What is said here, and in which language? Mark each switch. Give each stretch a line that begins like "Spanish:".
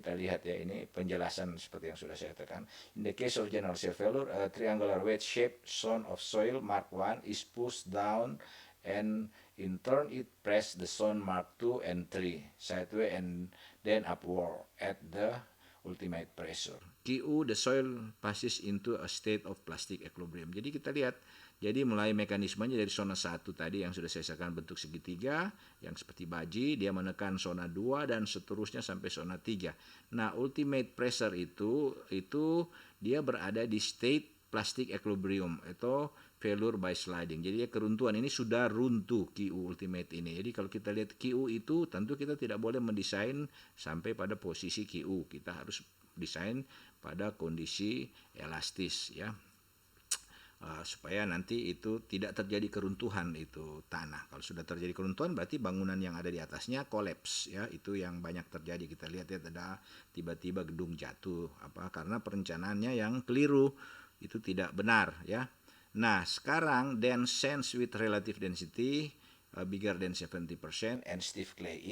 Indonesian: Kita lihat ya, ini penjelasan seperti yang sudah saya katakan.
English: In the case of general shear failure, a triangular wedge shaped zone of soil mark 1 is pushed down and in turn it press the zone mark 2 and 3 sideways and then upward at the ultimate pressure. QU, the soil passes into a state of plastic equilibrium.
Indonesian: Jadi kita lihat, jadi mulai mekanismenya dari zona 1 tadi yang sudah saya katakan bentuk segitiga, yang seperti baji, dia menekan zona 2 dan seterusnya sampai zona 3. Nah, ultimate pressure itu dia berada di
English: state plastic equilibrium,
Indonesian: atau
English: failure by sliding.
Indonesian: Jadi keruntuhan ini sudah runtuh QU ultimate ini. Jadi kalau kita lihat QU itu tentu kita tidak boleh mendesain sampai pada posisi QU. Kita harus desain pada kondisi elastis ya. Supaya nanti itu tidak terjadi keruntuhan itu tanah. Kalau sudah terjadi keruntuhan berarti bangunan yang ada di atasnya kolaps ya. Itu yang banyak terjadi. Kita lihat ya ada tiba-tiba gedung jatuh karena perencanaannya yang keliru. Itu tidak benar ya. Nah, sekarang
English: dense sands with relative density bigger than 70% and stiff clay.